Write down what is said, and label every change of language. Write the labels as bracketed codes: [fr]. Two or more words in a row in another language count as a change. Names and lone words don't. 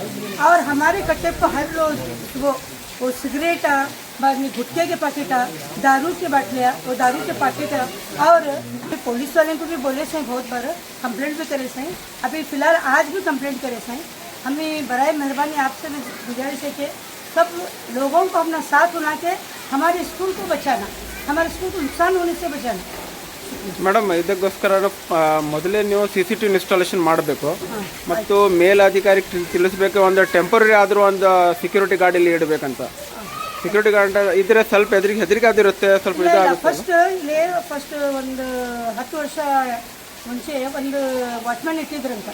[hi] और हमारे कट्टे पर हर रोज वो सिगरेट, बाद में गुटखे के पैकेट, दारू के बाटलियाँ, वो दारू के पैकेट, और पुलिस वाले को भी बोले सही, बहुत बार कंप्लेंट भी करे सही। अभी फ़िलहाल आज भी कंप्लेंट करे सही। हमें बराए मेहरबानी आपसे भी गुजारिश है कि सब लोगों को अपना साथ बना के हमारे स्कूल को बचाना, हमारे स्कूल को नुकसान होने से बचाना। [kn] ಮೇಡಮ್, ಇದಕ್ಕೋಸ್ಕರ ಮೊದಲೇ ನೀವು CCTV ಇನ್ಸ್ಟಾಲೇಷನ್ ಮಾಡಬೇಕು ಮತ್ತು ಮೇಲಧಿಕಾರಿಗೆ ತಿಳಿಸ್ಬೇಕು. ಒಂದು ಟೆಂಪರರಿ ಆದರೂ ಒಂದು [en] security guard [kn] ಇಡಬೇಕಂತ. [en] security guard [kn] ಇದ್ರೆ ಸ್ವಲ್ಪ ಹೆದರಿಕೆ ಆದಿರುತ್ತೆ, ಸ್ವಲ್ಪ ಇದಾಗುತ್ತೆ. ಫಸ್ಟ್ ಒಂದು 10 ವರ್ಷ ಮುಂಚೆ ಒಂದು ವಾಚ್ಮ್ಯಾನ್ ಇಟ್ಟಿದ್ರಂತ.